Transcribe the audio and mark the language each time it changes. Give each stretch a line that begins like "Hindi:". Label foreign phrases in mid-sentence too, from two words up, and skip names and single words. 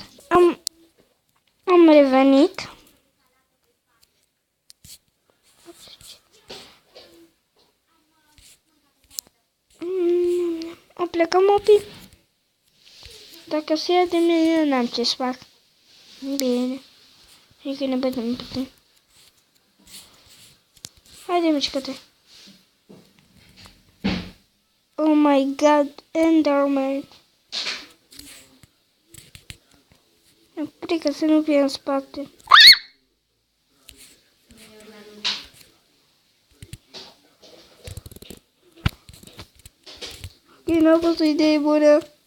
Romanian: Am revenit. O plecăm mobil. Dacă se ia de mine, eu n-am ce să fac. Bine. Hai că ne vedem puțin. Haide, mișcă-te.
English: Oh my god, Enderman.
Romanian: Îmi frică să nu fie în spate. Nu a fost o idee bună.